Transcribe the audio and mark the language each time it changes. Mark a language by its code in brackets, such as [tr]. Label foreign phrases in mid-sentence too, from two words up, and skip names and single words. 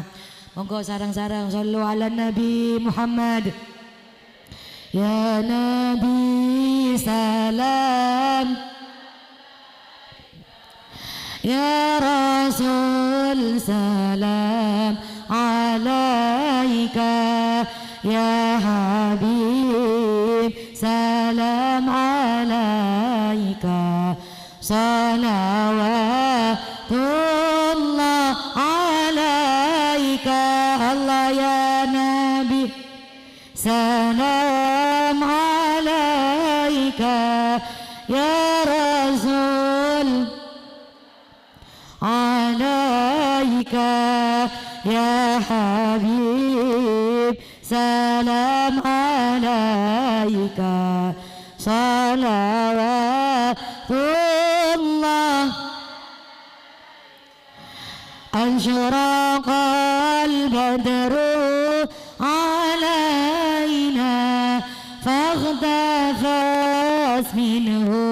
[jv] Monggo sareng-sareng [ar] صلوا على نبي محمد. يا نبي سلام، يا رسول سلام عليك، يا حبيب سلام عليك، صلوات الله عليك. الله يا نبي سلام عليك، يا رسول عليك, يا حبيب سلام عليك صلوات الله أشرق البدر علينا فاختفت منه